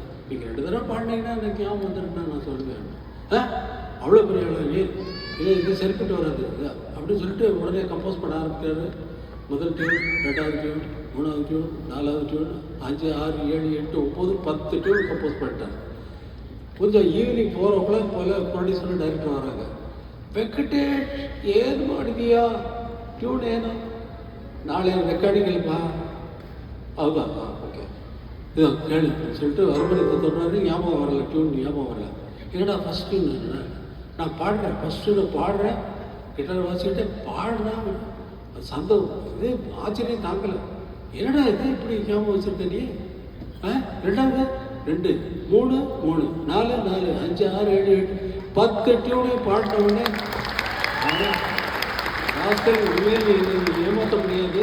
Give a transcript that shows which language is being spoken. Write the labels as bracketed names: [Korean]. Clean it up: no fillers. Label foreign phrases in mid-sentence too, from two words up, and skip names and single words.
[Tamil] நீங்கள் 2 தடவை பாடினீங்கன்னா எனக்கு ஞாபகம் வந்துருக்குன்னா நான் சொல்லுவேன். அவ்வளோ பெரிய அளவு இது சரிப்பட்டு வராது அப்படின்னு சொல்லிட்டு உடனே கம்போஸ் பண்ண ஆரம்பிக்கிறாரு. முதல் டியூன், 2வது டியூன், 3வது டியூன், 4வது டியூன், 5, 6, 7, 8, 9, 10 டியூன் கம்போஸ் பண்ணிட்டாங்க. கொஞ்சம் ஈவினிங் 4 o'clock போல் ப்ரொடியூசரும் டைரக்டர் வராங்க. [Kannada] வெங்கடேஷ் ಏನು ಮಾಡಿದೀಯಾ? ಟ್ಯೂನ್ ಏನು? ನಾಳೆ ರೆಕಾರ್ಡಿಂಗ್ ಇಲ್ವಾ? ಹೌದಾ? ಓಕೆ, ಇದು ಹೇಳಿ [Tamil] சொல்லிட்டு ஹார்மோனியத்தை தொடுறாரு. ஞாபகம் வரல, டியூன் ஞாபகம் வரல. என்னடா [English] first tune? [Tamil] நான் பாடுறேன், ஃபஸ்ட்டு நான் பாடுறேன், கிட்டார் வாசிக்கிட்டே பாடுறேன். சந்தோஷம், இது ஆச்சரியம் தாங்கலை. என்னடா இது இப்படி ஞாபகம் வச்சுருக்க நீ? 2வது 2, 3, 3, 4, 4, 5, 6, 7, 8, 10 டியூனையும் பாடினவுடனே உண்மையில் ஏமாற்ற முடியாது.